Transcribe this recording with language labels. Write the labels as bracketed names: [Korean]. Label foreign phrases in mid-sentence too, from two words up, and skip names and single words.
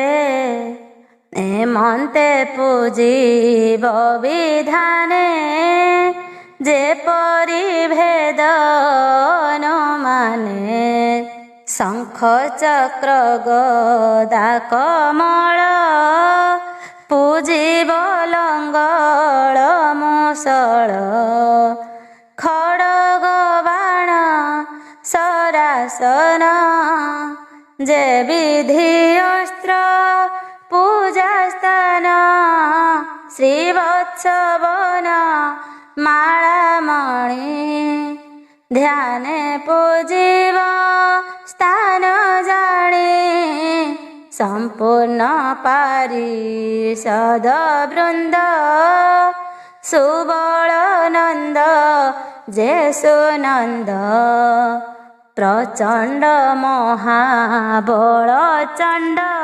[Odia] ହେମନ୍ତେ ପୂଜିବ ବିଧାନେ ଯେପରି ଭେଦ ଅନୁମାନେ। ଶଙ୍ଖ ଚକ୍ର ଗଦା କମଳ ପୂଜିବ ଲଙ୍ଗଳ ମୁଷଳ। ଖଡ଼ ଆସନ ଯେ ବିଧି ଅସ୍ତ୍ର ପୂଜା ସ୍ଥାନ ଶ୍ରୀବତ୍ସବନ ମାଳାମଣି ଧ୍ୟାନେ ପୂଜିବ ସ୍ଥାନ ଜାଣେ ସମ୍ପୂର୍ଣ୍ଣ ପାରିଷଦ ବୃନ୍ଦ ସୁବଳ ନନ୍ଦ ଯେସୁନନ୍ଦ ପ୍ରଚଣ୍ଡ ମହାବଳ ଚଣ୍ଡ